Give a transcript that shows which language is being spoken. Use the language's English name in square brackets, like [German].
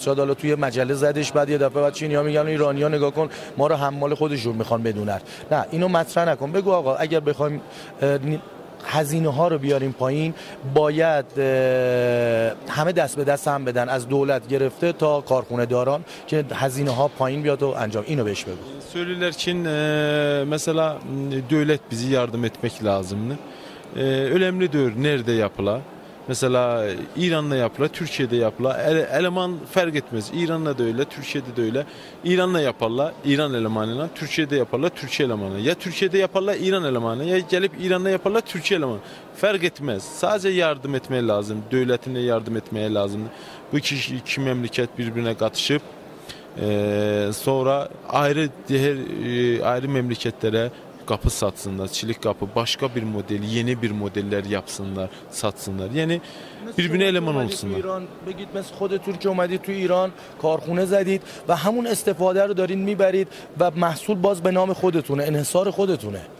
[Persian] شاید حالا توی مجله زدش بعد یه دفعه بعد چینی‌ها میگن ایرانی‌ها نگاه کن ما رو حمال خودشون میخوان بدونن. نه اینو مطرح نکن. بگو آقا اگر بخوایم هزینه ها رو بیاریم پایین باید همه دست به دست هم بدن، از دولت گرفته تا کارخونه داران که هزینه ها پایین بیاد و انجام. اینو بهش بگو. [Turkish] Söylerken mesela devlet bizi yardım etmek lazımdı. Önemlidir nerede yapıla. Mesela İran'la yapıla, Türkiye'de yapıla. Eleman fark etmez. İran'la da öyle, Türkiye'de de öyle. İran'la yaparlar, İran elemanıyla. Türkiye'de yaparlar, Türkiye elemanı. Ya Türkiye'de yaparlar, İran elemanı. Ya gelip İran'la yaparlar, Türkiye elemanı. Fark etmez. Sadece yardım etmeye lazım. Devletine yardım etmeye lazım. Bu iki memleket birbirine katışıp sonra ayrı memleketlere kapı satsınlar, çelik kapı, başka bir model, yeni bir modeller yapsınlar, satsınlar. Yani birbirine eleman olsunlar. [Persian] ایران بگید مثل خود ترکیه اومدید تو ایران کارخونه زدید و همون استفاده رو دارین میبرید و محصول باز به نام خودتونه، انحصار خودتونه.